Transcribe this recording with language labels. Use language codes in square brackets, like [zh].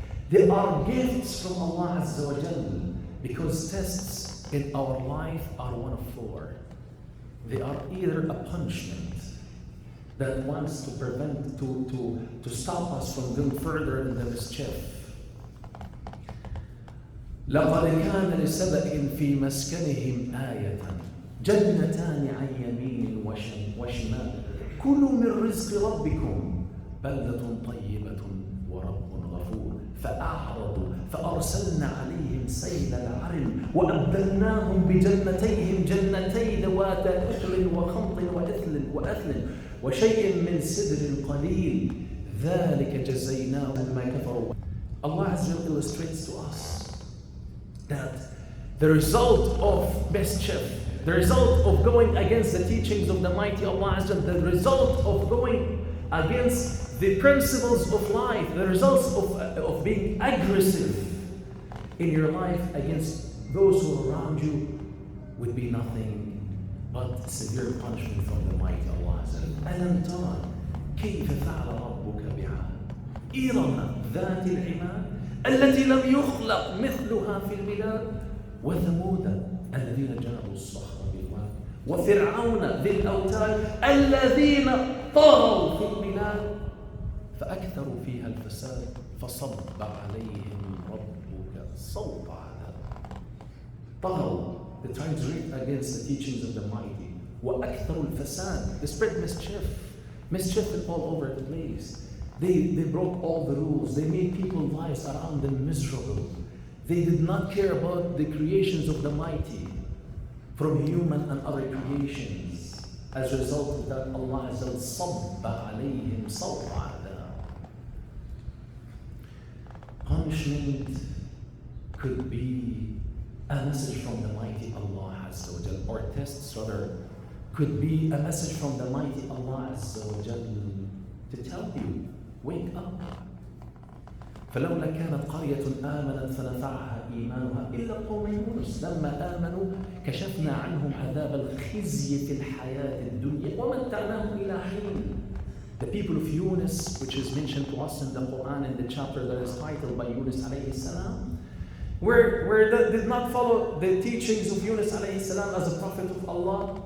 [en] They are gifts from Allah Azza wa Jal, because tests in our life are one of four. They are either a punishment that wants to prevent, to stop us from going further in the mischief. [ar] لَقَدْ كَانَ لِسَبَإٍ فِي مَسْكَنِهِمْ آيَةً جَنَّتَانِ عَنْ يَمِينٍ وَشِمَالٍ كُلُوا مِنْ رِزْقِ رَبِّكُمْ بَلْدَةٌ طَيِّبَةٌ وَرَبٌّ غَفُورٌ فأعرضوا فأرسلنا عليهم سيل العرم وأبدلناهم بجنتيهم جنتي ذواتا أكل وخمط وأثل وشيء من سدر قليل ذلك جزيناهم بما كفروا. [en] Allah Azza wa Jal illustrates to us that the result of mischief, the result of going against the teachings of the mighty Allah Azza wa Jal, the result of going against the principles of life, the results of being aggressive in your life against those who are around you would be nothing but severe punishment from the mighty Allah Azza wa Jal. [ar] أَلَمْ تَرَ كَيْفَ فَعَلَ رَبُّكَ بِعَادٍ إِرَمَ ذَاتِ الْعِمَادِ الَّتِي لَمْ يُخْلَقْ مِثْلُهَا فِي الْبِلَادِ وَثَمُودَ الَّذِينَ جَابُوا الصَّخْرَ بِالْوَادِ وَفِرْعَوْنَ ذِي الْأَوْتَادِ الَّذِينَ طَغَوْا فِي الْبِلَادِ فأكثروا فيها الفساد فصب عليهم ربك صوت عذاب. طغوا, they transgressed against the teachings of the mighty. [en] وأكثر الفساد. They spread mischief all over the place. They broke all the rules. They made people's lives around them miserable. They did not care about the creations of the mighty, from human and other creations. As a result of that, Allah Azza wa Jalla alayhim saw'a. Punishment could be a message from the mighty Allah Azza wa Jalla, or tests rather, could be a message from the mighty Allah Azza wa Jalla to tell you, wake up. [ar] فلولا كانت قرية آمنت فنفعها إيمانها إلا قوم يونس لما آمنوا كشفنا عنهم عذاب الخزي في الحياة الدنيا ومتعناهم إلى حين. [en] The people of Yunus, which is mentioned to us in the Quran in the chapter that is titled by Yunus alayhi salam, where they did not follow the teachings of Yunus alayhi salam as a prophet of Allah.